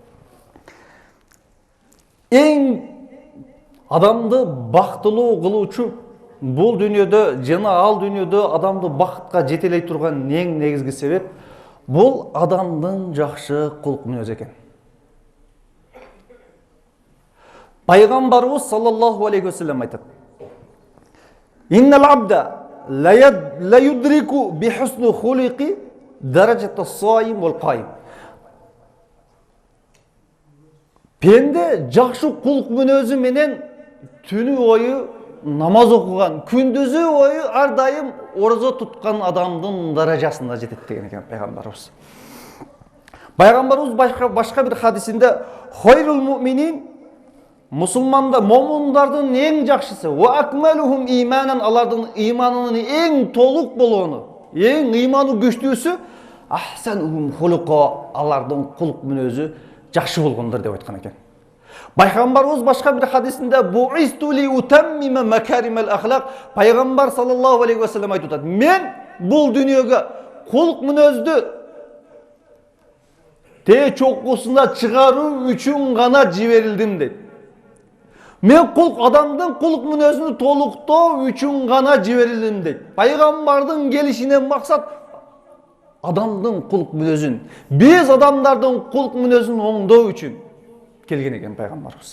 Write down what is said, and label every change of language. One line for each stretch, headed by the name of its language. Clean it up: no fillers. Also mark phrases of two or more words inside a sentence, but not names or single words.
Kyrgyz: Эң адамды бактылуу кылуучу бул дүйнөдө жана ал дүйнөдө адамды бакытка жетелей турган эң негизги себеп бул адамдын жакшы кулк мүнөзү экен.
Arabic: Пайгамбарыбыз صلى الله عليه وسلم айтат: "إن العبد ليدرك بحسن خلقه درجة الصائم والقائم."
Kyrgyz: Пенде жакшы кулк мүнөзү менен түнү бою намаз окуган, күндүзү бою ар дайым ораза туткан адамдын даражасына жетет деген экен пайгамбарыбыз. Пайгамбарыбыз башка бир хадисинде
Arabic: "خير المؤمنين"
Kyrgyz: момундардын эң жакшысы,
Arabic: "وأكملهم إيمانا"
Kyrgyz: алардын иманынын эң толук болгону, эң иманы күчтүүсү
Arabic: "أحسنهم خلقا"
Kyrgyz: алардын кулк мүнөзү жакшы болгондор деп айткан экен. Пайгамбарыбыз башка бир хадисинде
Arabic: "بعثت لأتمم مكارم الأخلاق"
Kyrgyz: пайгамбар
Arabic: صلى الله عليه وسلم
Kyrgyz: айтып атат: "Мен бул дүйнөгө кулк мүнөздү те чокусуна чыгаруу үчүн гана жиберилдим" дейт. Мен адамдын кулк мүнөзүн толуктоо үчүн гана жиберилдим дейт. Пайгамбардын келишинен максат адамдын кулк мүнөзүн, биз адамдардын кулк мүнөзүн оңдоо үчүн келген экен пайгамбарыбыз.